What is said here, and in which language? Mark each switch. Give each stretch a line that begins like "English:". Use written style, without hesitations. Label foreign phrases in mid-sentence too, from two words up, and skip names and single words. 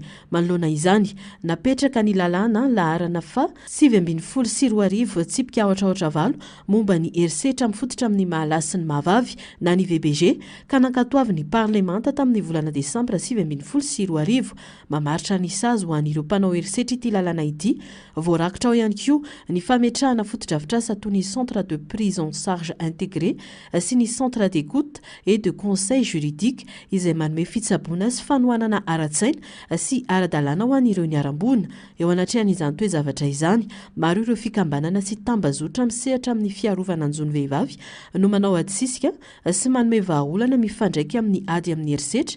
Malagasy: Manoloana izany napetraka ny lalàna laharana fa 720 tsipika aotraotra valo momba ny herisetra mifototra amin'ny mahalasy ny mahavavy na ny VBG ka nankatoavy ny parlemanta tamin'ny volana desambra 720 mamaritra ny sazy ho an'ireo mpanao herisetra ity lalàna ity. Voarakitra ao ihany koa ny fametrahana fotodrafitrasa toy ny
French: centre de prise en charge intégré
Malagasy: sy ny
French: centre d'écoute et de conseil juridique
Malagasy: izay manome fitsaboana sy fanohanana ara-tsaina sy ara-dalàna ho an'ireo niarambona. Eo anatrehan'izany toe-zavatra izany maro ireo fikambanana sy tambazotra misehatra amin'ny fiarovana anjony vehivavy no manao adisisika sy manome vahaolana mifandraiky amin'ny ady amin'ny herisetra.